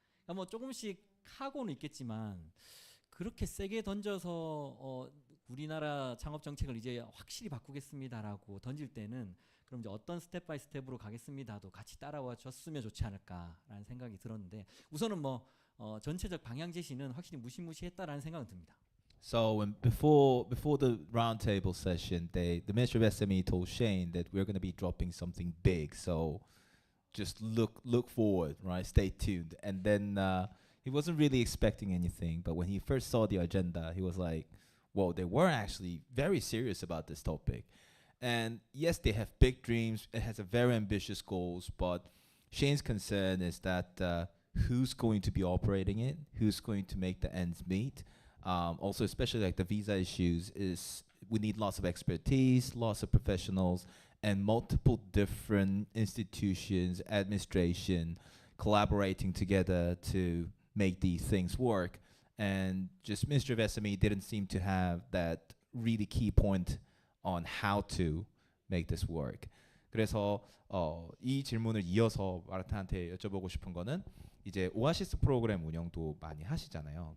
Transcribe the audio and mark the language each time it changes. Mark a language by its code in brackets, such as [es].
[ko] 그러니까 뭐 조금씩 하고는 있겠지만 그렇게 세게 던져서 우리나라 창업 정책을 이제 확실히 바꾸겠습니다라고 던질 때는 그럼 이제 어떤 스텝 바이 스텝으로 가겠습니다도 같이 따라와 줬으면 좋지 않을까라는 생각이 들었는데 우선은 뭐 전체적 방향 제시는 확실히 무시무시했다라는 생각은 듭니다. [en] So when before the roundtable session, the Minister of SME told Shane that we're going to be dropping something big. So just look forward, right? Stay tuned. And then he wasn't really expecting anything, but when he first saw the agenda, he was like, "Whoa, they were actually very serious about this topic." And yes, they have big dreams. It has a very ambitious goals, but Shane's concern is that who's going to be operating it? Who's going to make the ends meet? Also, especially like the visa issues, is we need lots of expertise, lots of professionals, and multiple different institutions, administration, collaborating together to make these things work. And just Ministry of SME didn't seem to have that really key point on how to make this work. [ko] 그래서 이 질문을 이어서 마르타한테 여쭤보고 싶은 거는 이제 오아시스 프로그램 운영도 많이 하시잖아요.